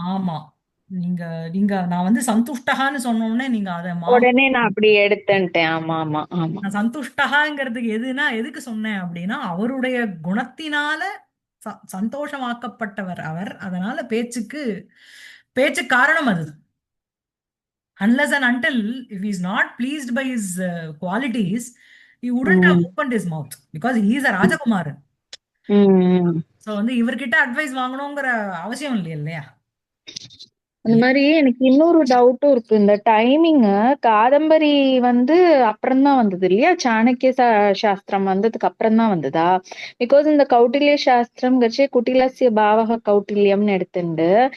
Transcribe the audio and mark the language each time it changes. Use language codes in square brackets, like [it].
[ta] ஆமா. நீங்க நீங்க நான் வந்து சந்துஷ்டகான்னு சொன்ன உடனே நீங்க அதை உடனே நான் அப்படி எடுத்துட்டேன். ஆமா ஆமா ஆமா. நான் சந்துஷ்டகாங்கிறதுக்கு எதுனா எதுக்கு சொன்னேன் அப்படின்னா அவருடைய குணத்தினால சந்தோஷமாக்கப்பட்டவர் அவர். அதனால பேச்சு காரணம் அது. [en] Unless and until if he's not pleased by his qualities, he wouldn't have opened his mouth because he is a ராஜகுமாரன். [ta] So வந்து இவர்கிட்ட அட்வைஸ் வாங்கணுங்கிற அவசியம் இல்லையா? அந்த மாதிரி எனக்கு இன்னொரு டவுட்டும் இருக்கு. இந்த டைமிங் காதம்பரி வந்து அப்புறம் தான் வந்தது இல்லையா? சாணக்கிய சாஸ்திரம் வந்ததுக்கு அப்புறம் தான் வந்ததா? பிகாஸ் இந்த கௌட்டில்ய சாஸ்திரம் கட்சி குட்டிலசிய பாவக கௌட்டில்யம்னு எடுத்துண்டு